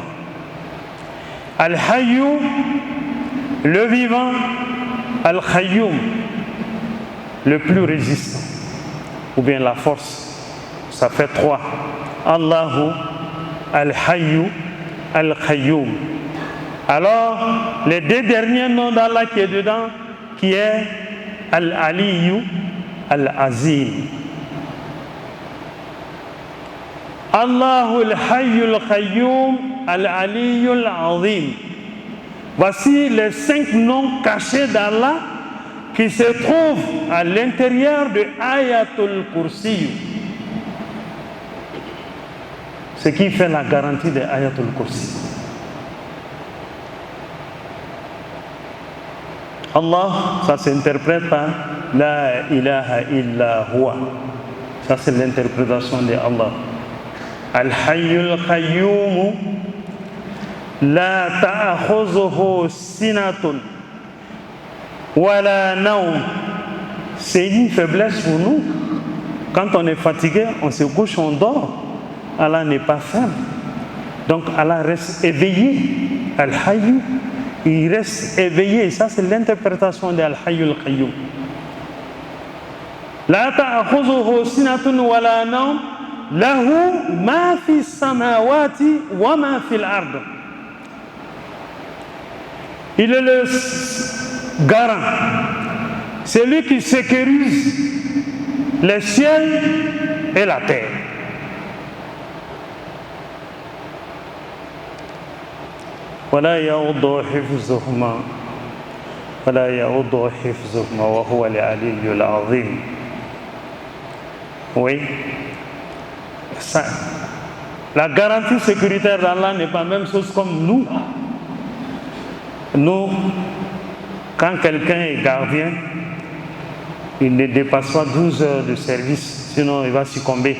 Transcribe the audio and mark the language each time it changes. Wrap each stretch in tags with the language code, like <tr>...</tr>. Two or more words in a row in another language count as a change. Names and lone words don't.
<fr>Al-Hayyu, le vivant, Al-Khayyum, le plus résistant, ou bien la force, ça fait 3. Allahu, Al-Hayyu, Al-Khayyum. Alors, les 2 derniers noms d'Allah qui est dedans, qui est Al-Aliyu, Al-Azim. Allahu Al-Hayyu Al-Khayyum, Al-Aliyu Al-Azim. Voici les 5 noms cachés d'Allah qui se trouvent à l'intérieur de Ayatul Kursi. Ce qui fait la garantie de Ayatul Kursi. Allah, ça s'interprète par</fr> <ar>لا إله إلا هو.</ar> <fr>Ça c'est l'interprétation de Allah.</fr> <ar>الحي القيوم لا تأخذه سنة ولا نوم.</ar> <fr>C'est une faiblesse pour nous. Quand on est fatigué, on se couche, on dort. Allah n'est pas faible. Donc Allah reste éveillé. Al-Hayyu, il reste éveillé. Ça, c'est l'interprétation de</fr> <ar>الحي القيوم لا تأخذه سنة ولا نوم له ما في السماوات وما في الأرض.</ar> <fr>Il est le garant. C'est lui qui sécurise les cieux et la terre.</fr> <ar>ولا يؤوده حفظهما ولا يؤوده حفظهما وهو العلي العظيم.</ar> <fr>Oui, ça, la garantie sécuritaire d'Allah n'est pas la même chose comme nous. Nous, quand quelqu'un est gardien, il ne dépasse pas 12 heures de service, sinon il va succomber.</fr>